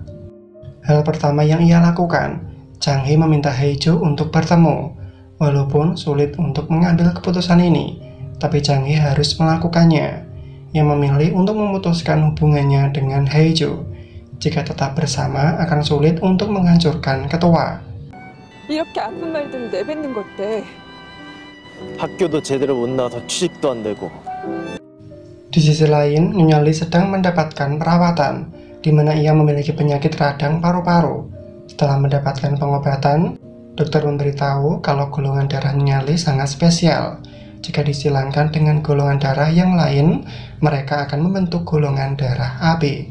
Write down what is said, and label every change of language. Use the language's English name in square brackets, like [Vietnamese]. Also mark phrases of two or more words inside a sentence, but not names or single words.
[Indonesian] Hal pertama yang ia lakukan, Chang Hee meminta Haeju untuk bertemu. Walaupun sulit untuk mengambil keputusan ini, tapi Chang Hee harus melakukannya. Ia memilih untuk memutuskan hubungannya dengan Haeju. Jika tetap bersama akan sulit untuk menghancurkan ketua. [Korean] 이렇게 아픈 말들을 내뱉는 것 때 학교도 제대로 못 나와서 취직도 안 되고. [Indonesian] Di sisi lain, Nyonya Lee sedang mendapatkan perawatan, di mana ia memiliki penyakit radang paru-paru. Setelah mendapatkan pengobatan, dokter memberitahu kalau golongan darah Nyonya Lee sangat spesial. Jika disilangkan dengan golongan darah yang lain, mereka akan membentuk golongan darah AB.